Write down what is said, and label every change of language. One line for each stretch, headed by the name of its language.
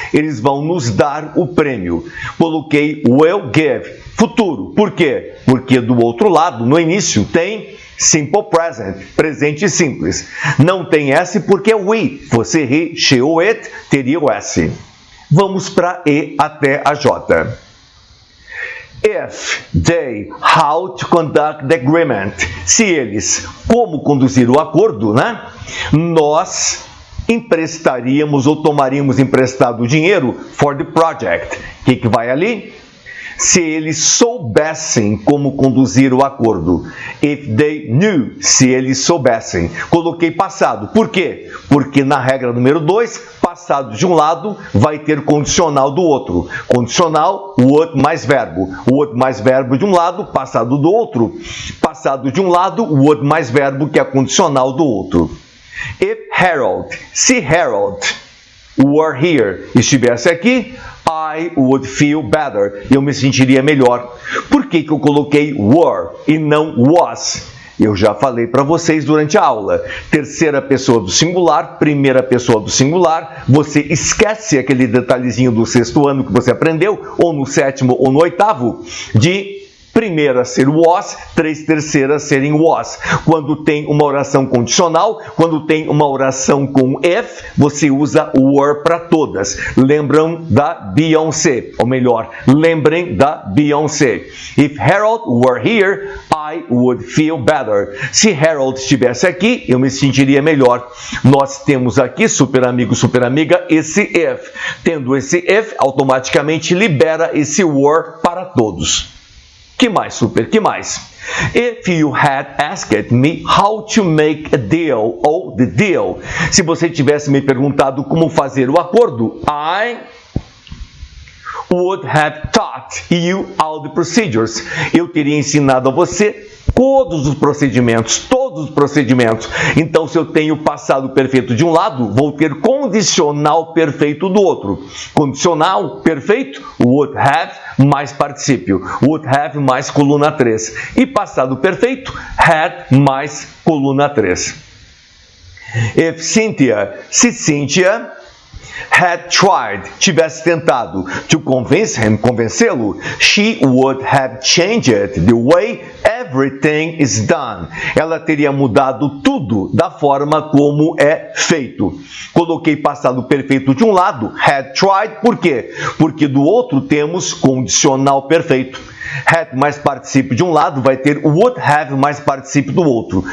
Portuguese: Eles vão nos dar o prêmio. Coloquei
English: will give,
Portuguese: futuro. Por quê? Porque do outro lado, no início, tem simple present, presente simples. Não tem S porque é we. Você he, she ou it, teria o S. Vamos para E até a J.
English: If they, how to conduct the agreement.
Portuguese: Se eles, como conduzir o acordo, né? Nós emprestaríamos ou tomaríamos emprestado o dinheiro
English: for the project.
Portuguese: O que vai ali? Se eles soubessem como conduzir o acordo.
English: If they knew,
Portuguese: se eles soubessem. Coloquei passado. Por quê? Porque na regra número 2, passado de um lado vai ter condicional do outro. Condicional, would mais verbo. Would mais verbo de um lado, passado do outro. Passado de um lado, would mais verbo que é condicional do outro.
English: If Harold,
Portuguese: se Harold
English: were here,
Portuguese: estivesse aqui,
English: I would feel better.
Portuguese: Eu me sentiria melhor. Por que eu coloquei were e não was? Eu já falei para vocês durante a aula. Terceira pessoa do singular, primeira pessoa do singular. Você esquece aquele detalhezinho do sexto ano que você aprendeu, ou no sétimo ou no oitavo, de primeira ser was, três terceiras serem was. Quando tem uma oração condicional, quando tem uma oração com if, você usa were para todas. Lembram da Beyoncé, ou melhor, lembrem da Beyoncé.
English: If Harold were here, I would feel better.
Portuguese: Se Harold estivesse aqui, eu me sentiria melhor. Nós temos aqui, super amigo, super amiga, esse if. Tendo esse if, automaticamente libera esse were para todos. Que mais, super? Que mais?
English: If you had asked me how to make a deal,
Portuguese: ou
English: the deal.
Portuguese: Se você tivesse me perguntado como fazer o acordo,
English: I would have taught you all the procedures.
Portuguese: Eu teria ensinado a você todos os procedimentos, Então, se eu tenho passado perfeito de um lado, vou ter condicional perfeito do outro. Condicional perfeito, would have mais particípio. Would have mais coluna 3. E passado perfeito, had mais coluna 3.
English: If Cynthia,
Portuguese: se Cynthia
English: had tried,
Portuguese: tivesse tentado
English: to convince him,
Portuguese: convencê-lo,
English: she would have changed the way everything is done.
Portuguese: Ela teria mudado tudo da forma como é feito. Coloquei passado perfeito de um lado,
English: had tried,
Portuguese: por quê? Porque do outro temos condicional perfeito. Had mais particípio de um lado vai ter would have mais particípio do outro.